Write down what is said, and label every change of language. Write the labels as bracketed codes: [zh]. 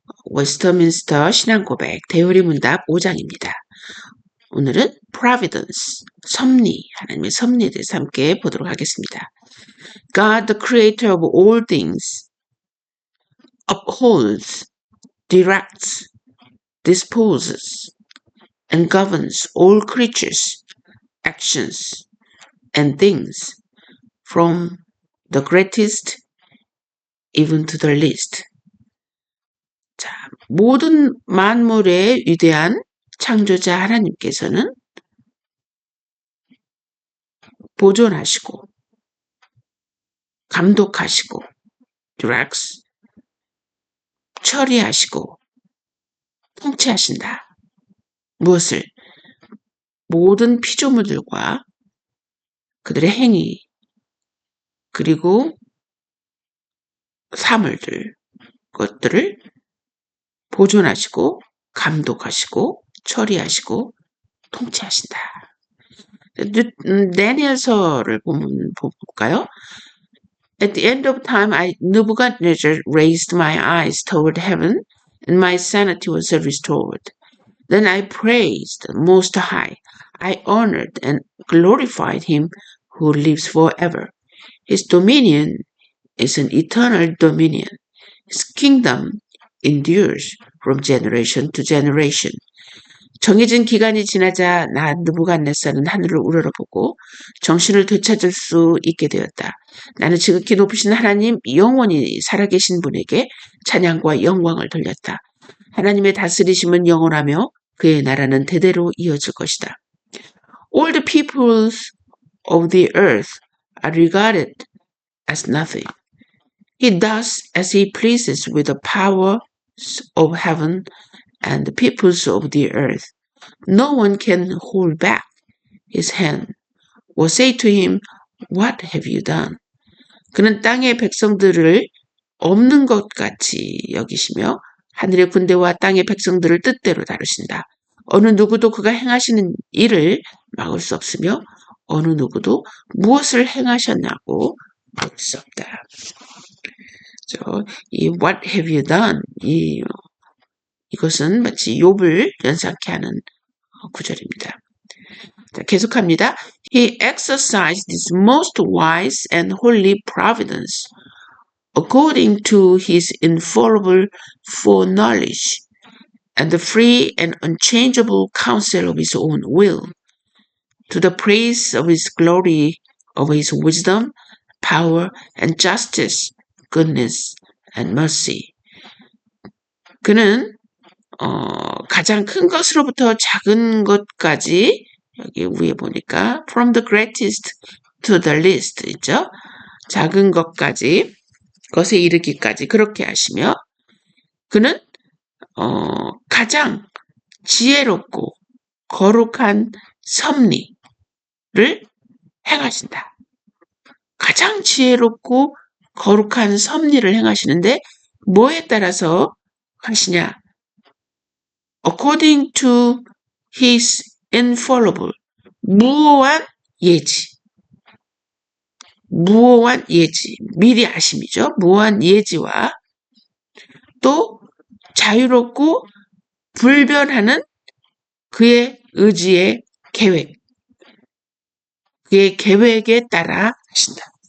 [ko] 웨스터민스터 신앙고백 대우리문답 5장입니다. 오늘은 providence, 섭리, 하나님의 섭리에 대해서 함께 보도록 하겠습니다. [en] God, the creator of all things, upholds, directs, disposes, and governs all creatures, actions, and things, from the greatest even to the least. [ko] 자, 모든 만물의 위대한 창조자 하나님께서는 보존하시고 감독하시고 directs, 처리하시고 통치하신다. 무엇을? 모든 피조물들과 그들의 행위 그리고 사물들 것들을 보존하시고 감독하시고 처리하시고 통치하신다. 다니엘서를 볼까요? [en] At the end of time, Nebuchadnezzar raised my eyes toward heaven, and my sanity was restored. Then I praised the Most High. I honored and glorified him who lives forever. His dominion is an eternal dominion. His kingdom endures from generation to generation. [ko] 정해진 기간이 지나자 나 느부갓네살은 하늘을 우러러보고 정신을 되찾을 수 있게 되었다. 나는 지극히 높으신 하나님 영원히 살아계신 분에게 찬양과 영광을 돌렸다. 하나님의 다스리심은 영원하며 그의 나라는 대대로 이어질 것이다. [en] All the peoples of the earth are regarded as nothing. He does as he pleases with the powers of heaven and the peoples of the earth. No one can hold back his hand or say to him, What have you done? [ko] 그는 땅의 백성들을 없는 것 같이 여기시며 하늘의 군대와 땅의 백성들을 뜻대로 다루신다. 어느 누구도 그가 행하시는 일을 막을 수 없으며 어느 누구도 무엇을 행하셨냐고 막을 수 없다. 이 [en] What have you done? [ko] 이것은 마치 욥을 연상케 하는 구절입니다. 자, 계속합니다. [en] He exercised his most wise and holy providence according to his infallible foreknowledge and the free and unchangeable counsel of his own will, to the praise of his glory, of his wisdom, power, and justice, goodness, and mercy. [ko] 그는 가장 큰 것으로부터 작은 것까지 여기 위에 보니까 [en] from the greatest to the least [ko] 있죠. 작은 것까지 것에 이르기까지 그렇게 하시며 그는 가장 지혜롭고 거룩한 섭리를 행하신다. 가장 지혜롭고 거룩한 섭리를 행하시는데 뭐에 따라서 하시냐? [en] According to his infallible, [ko] 무오한 예지. 무오한 예지. 미리 아심이죠. 무오한 예지와 또 자유롭고 불변하는 그의 의지의 계획. 그의 계획에 따라 하신다.